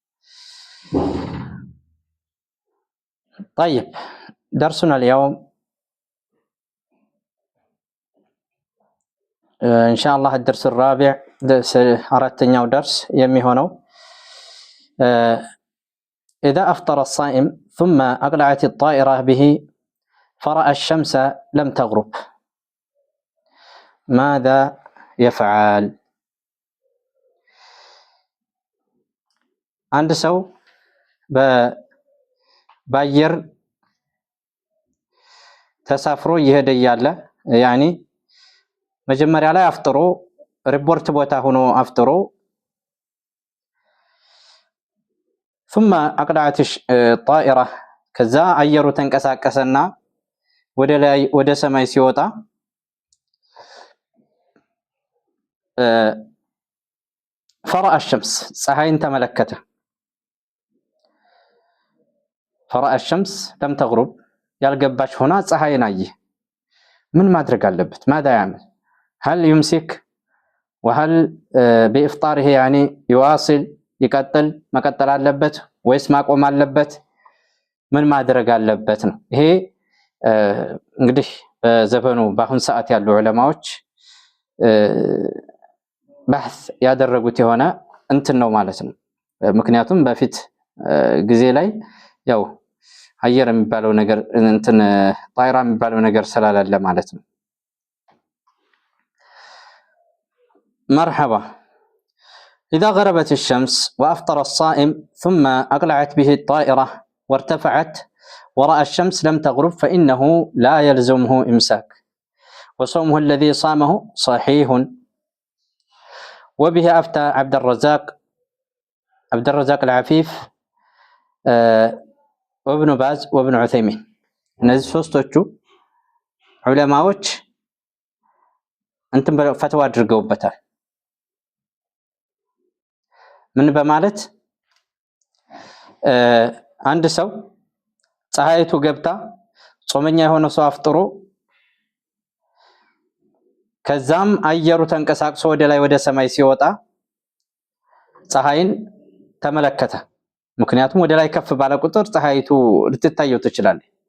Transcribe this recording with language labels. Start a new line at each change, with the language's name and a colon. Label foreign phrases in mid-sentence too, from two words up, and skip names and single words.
Arabic: طيب، درسنا اليوم إن شاء الله الدرس الرابع، درس أردتني درس يمي هنا. إذا أفطر الصائم ثم أقلعت الطائرة به فرأى الشمس لم تغرب ماذا يفعل؟
Amharic: አንድ ሰው በአየር ተሳፍሮ እየሄደ እያለ ያኒ መጀመሪያ ላይ አፍጥሮ ሪፖርት ቦታ ሆኖ አፍጥሮ
Arabic: ثم أقلعت الطائرة
Amharic: ከዛ አየሩ ተንቀሳቀሰና ወደ ሰማይ ሲወጣ
Arabic: فرأى الشمس
Amharic: ፀሐይን ተመለከተ።
Arabic: فرأى الشمس لم تغرب
Amharic: ያልገባች ሆና ፀሐይን አየ። ምን ማድረግ አለበት?
Arabic: ماذا يعمل؟ هل يمسك وهل بإفطاره يعني يواصل
Amharic: ይቀጥል መቀጠል አለበት ወይስ ማቆም አለበት? ምን ማድረግ አለበት ነው። ይሄ እንግዲህ በዘፈኑ በአሁን ሰዓት ያሉ ዑለማዎች በህስ ያደረጉት የሆነ እንትን ነው ማለት ነው። ምክንያቱም በፊት ጊዜ ላይ ያው አየር የሚባለው ነገር እንትን ጣይራ የሚባለው ነገር ስላላለ ማለት ነው። مرحبا.
Arabic: إذا غربت الشمس وأفطر الصائم ثم أقلعت به الطائرة وارتفعت ورأى الشمس لم تغرب فإنه لا يلزمه إمساك وصومه الذي صامه صحيح. وبه أفتى عبد الرزاق العفيف وابن باز وابن عثيمين.
Amharic: እነዚህ ሶስቶቹ ዑለማዎች እንትን ፈትዋ አድርገውበታል። ምን በማለት አንድ ሰው ፀሐይቱ ገብታ ጾመኛ የሆነ ሰው አፍጥሮ ከዛም አየሩ ተንቀሳቅሶ ወደ ላይ ወደ ሰማይ ሲወጣ ፀሐይን ተመለከተ። ምክንያቱም ወደ ላይ ከፍ ባለ ቁጥር ፀሐይቱ ልትታየው ትችላለች።